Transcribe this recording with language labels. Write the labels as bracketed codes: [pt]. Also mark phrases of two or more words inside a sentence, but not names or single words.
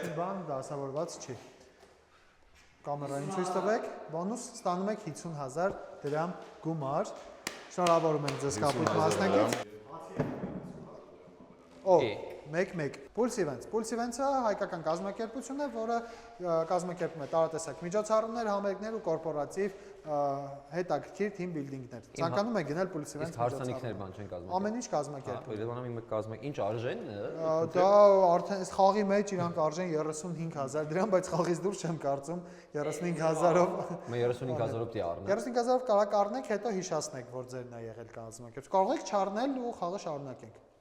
[hy] Բան դասավորված չի։ Կամերային ցույց տվեք, բոնուս ստանում եք 50,000 դրամ գումար։ Շնորհավորում ենք ձեզ կապույտ մասնակից։ 1-1 Pulse Events։ Pulse Events-ը հայկական կազմակերպություն է, որը կազմակերպում է տարատեսակ միջոցառումներ, համերգներ ու կորպորատիվ հետաքրքիր [en] team building- [hy] ներ։ Ցանկանում եք գնել Pulse Events Հարսանիքներ բան չեն կազմակերպում։ Ամեն ինչ կազմակերպում։ Երևանում իմ կազմակ ինչ արժեն է։ Դա արդեն այս խաղի մեջ իրանք արժեն 35,000 դրամ, բայց խաղից դուրս չեմ կարծում 35,000-ով։ Մե 35,000-ով դի առնեմ։ 35,000-ով կարող առնեք, հետո հիշացնեք, որ ձերն է եղել կազմակերպություն։ Կարող եք չառնել ու խաղը շարունակենք։